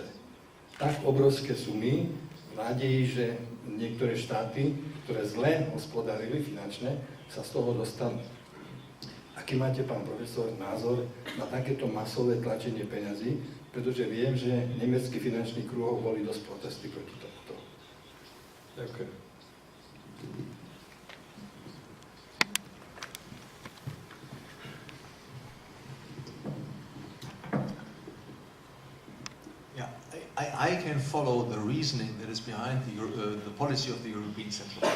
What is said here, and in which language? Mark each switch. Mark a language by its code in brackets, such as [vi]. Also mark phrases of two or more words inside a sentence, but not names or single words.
[sk] Tak obrovské sumy v nádeji, že niektoré štáty, ktoré zle hospodárili finančne, sa z toho dostanú. Aký máte, pán profesor, názor na takéto masové tlačenie peňazí? Pretože viem, že nemecký finančný kruhov boli dosť protesty proti tomuto. Ďakujem. [en] I can follow the reasoning that is behind the policy of the European Central Bank.